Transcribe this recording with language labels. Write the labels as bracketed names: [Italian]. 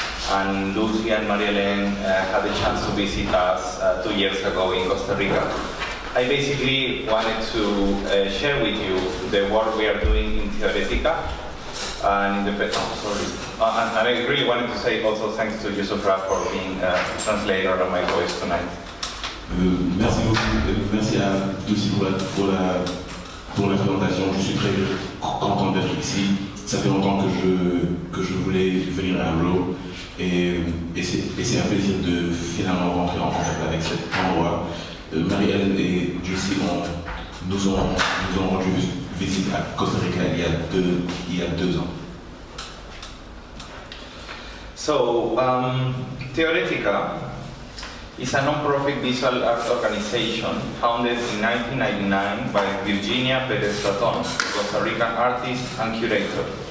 [English] And Lucy and Marie-Hélène had the chance to visit us 2 years ago in Costa Rica. I basically wanted to share with you the work we are doing in TEOR éTica. And I really wanted to say also thanks to Youssoufa for being a translator of my voice tonight. [French] Merci beaucoup, merci à Lucy pour la présentation. Je suis très content d'être ici. Ça fait longtemps que je voulais venir à Raw et c'est un plaisir de finalement rentrer en contact avec cet endroit. Marie-Hélène et Lucy nous ont rendu visite à Costa Rica il y a 2 ans. [English] So, TEOR éTica is a non-profit visual art organization founded in 1999 by Virginia Perez-Ratton, Costa Rican artist and curator.